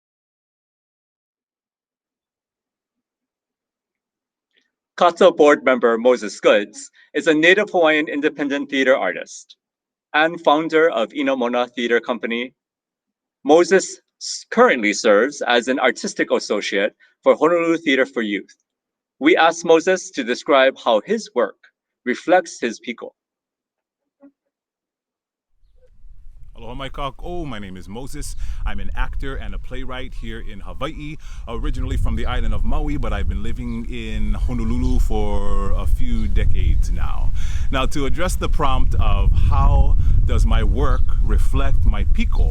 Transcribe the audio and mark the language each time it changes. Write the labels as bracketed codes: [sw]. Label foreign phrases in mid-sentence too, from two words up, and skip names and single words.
[en] CAATA board member Moses Goods is a Native Hawaiian independent theater artist and founder of Inamona Theater Company. Moses currently serves as an artistic associate for Honolulu Theater for Youth. We asked Moses to describe how his work reflects his piko. [haw] Aloha mai kākou, [en] my name is Moses. I'm an actor and a playwright here in Hawaii, originally from the island of Maui, but I've been living in Honolulu for a few decades now. Now, to address the prompt of how does my work reflect my piko?